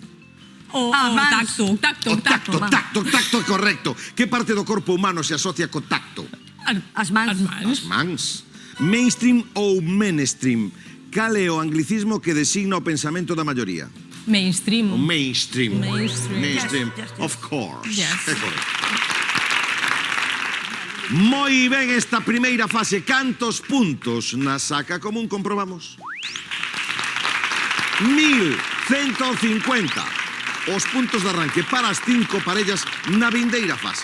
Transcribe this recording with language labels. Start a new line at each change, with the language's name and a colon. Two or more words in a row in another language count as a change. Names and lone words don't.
Galician: O mans. tacto. Tacto, correcto. Que parte do corpo humano se asocia co tacto? As mans. As mans. Mainstream ou menestream? Cal é o anglicismo que designa o pensamento da maioría? Mainstream. O mainstream. Mainstream.
English: Yes. Of course. Yes.
Galician: É correcto. Moi ben esta primeira fase. Cantos puntos na saca común comprobamos? 1.150. Os puntos de arranque para as 5 parellas na vindeira fase.